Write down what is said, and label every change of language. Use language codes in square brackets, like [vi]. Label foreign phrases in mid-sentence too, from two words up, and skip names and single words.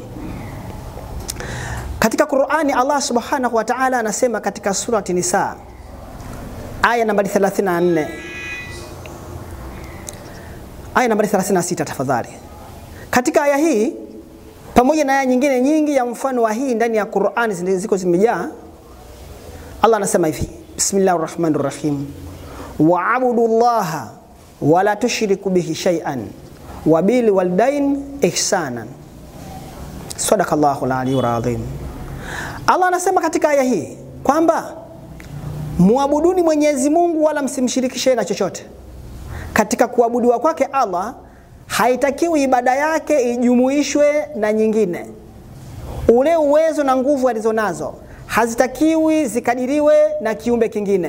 [sw] Katika Qur'ani Allah [ar] سبحانه وتعالى [sw] anasema katika surati Nisa aya nambari 34, aya nambari 36 tafadhali. Katika aya hii pamoja na aya nyingine nyingi ya mfano wa hii ndani ya Qur'ani ziko zimejaa, Allah anasema hivi: [ar] بسم الله الرحمن الرحيم، واعبدوا الله ولا تشركوا به شيئا وبالوالدين إحسانا. صدق الله العلي العظيم. [sw] Allah anasema katika aya hii kwamba muabuduni Mwenyezi Mungu wala msimshirikishe na chochote. Katika kuabudiwa kwake Allah haitakiwi ibada yake ijumuishwe na nyingine. Ule uwezo na nguvu alizonazo hazitakiwi zikadiriwe na kiumbe kingine.